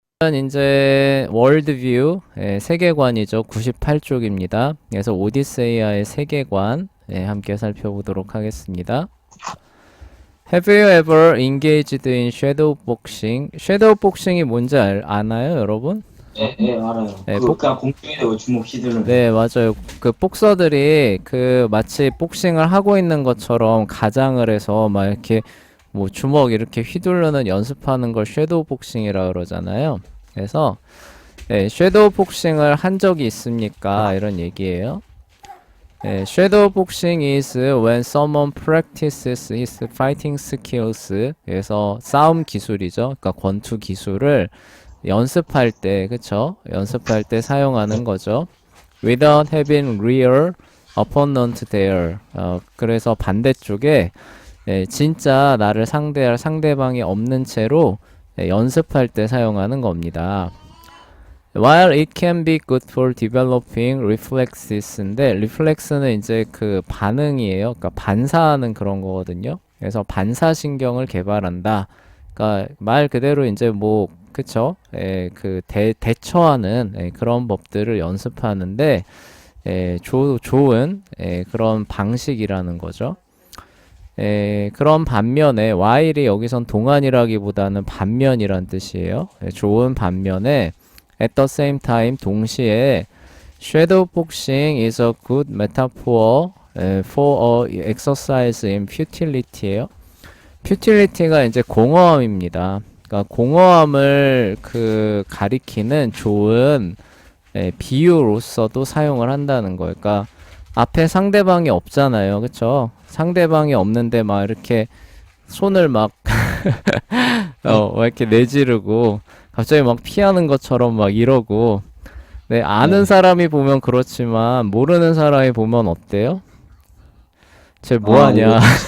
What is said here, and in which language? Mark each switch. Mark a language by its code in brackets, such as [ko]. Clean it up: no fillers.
[ko] 이제 월드뷰 세계관이죠. 98쪽입니다. 그래서 오디세이아의 세계관 함께 살펴보도록 하겠습니다. [en] Have you ever engaged in shadow boxing? [ko] 섀도우 복싱이 뭔지 아나요, 여러분? 예, 예, 알아요. 네, 그냥 공중에다가 주먹 휘두르는. 네, 맞아요. 그 복서들이 마치 복싱을 하고 있는 것처럼 가장을 해서 막 이렇게 뭐 주먹 이렇게 휘두르는 연습하는 걸 섀도우 복싱이라 그러잖아요. 그래서 섀도우 복싱을 한 적이 있습니까? 이런 얘기예요. [en] 섀도우 복싱 is when someone practices his fighting skills. [ko] 그래서 싸움 기술이죠. 그러니까 권투 기술을 연습할 때, 그쵸? 연습할 때 사용하는 거죠. [en] Without having real opponent there. [ko] 그래서 반대쪽에 진짜 나를 상대할 상대방이 없는 채로 연습할 때 사용하는 겁니다. [en] While it can be good for developing reflexes인데 reflex는 [ko] 이제 그 반응이에요. 그러니까 반사하는 그런 거거든요. 그래서 반사신경을 개발한다. 그러니까 말 그대로 이제 뭐 그쵸? 대처하는 그런 법들을 연습하는데 좋은 그런 방식이라는 거죠. 그런 반면에 while이 여기선 동안이라기보다는 반면이란 뜻이에요. 좋은 반면에 [en] at the same time [ko] 동시에 [en] shadow boxing is a good metaphor for a exercise in futility예요. [ko] futility가 이제 공허함입니다. 그러니까 공허함을 가리키는 좋은 비유로서도 사용을 한다는 거예요. 그러니까 앞에 상대방이 없잖아요. 그쵸? 상대방이 없는데 막 이렇게 손을 막 이렇게 내지르고 갑자기 막 피하는 것처럼 막 이러고 아는 사람이 보면 그렇지만 모르는 사람이 보면 어때요? 쟤 뭐하냐?